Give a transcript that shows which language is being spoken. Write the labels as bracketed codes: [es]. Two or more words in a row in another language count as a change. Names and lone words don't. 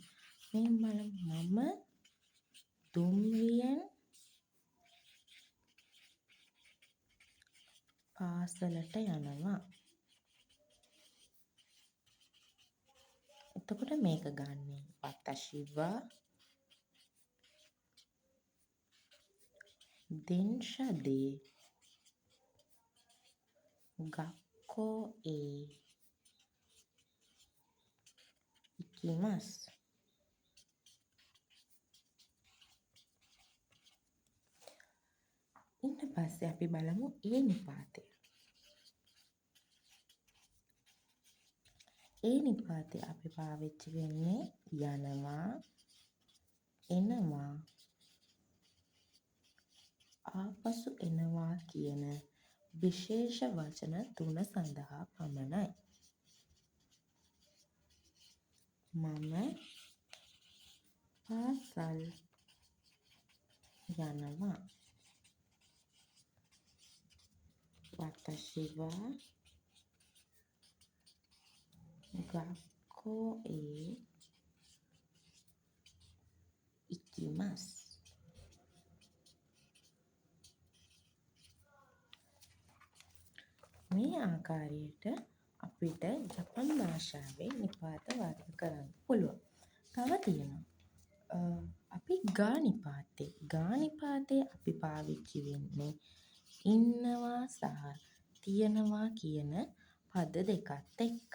[si] මේ බලමු මම දුම්රියෙන් පාසලට යනවා. එතකොට මේක ගන්නේ [ja] 私は電車で学校へ行きます。 [si] ඊට පස්සේ අපි බලමු ඒ නිපාතය. ඒ නිපාතය අපි පාවිච්චි වෙන්නේ යනවා, එනවා, ආපසු එනවා කියන විශේෂ වචන 3 සඳහා පමණයි. මම පාසල් යනවා. [ja] 私は学校へ行きます。 [si] මේ ආකාරයට අපිට ජපන් භාෂාවේ නිපාත වර්ග කරන්න පුළුවන්. තව තියෙනවා අපි ගා නිපාතේ අපි පාවිච්චි වෙන්නේ ඉන්නවා සහ තියනවා කියන පද දෙකත් එක්ක.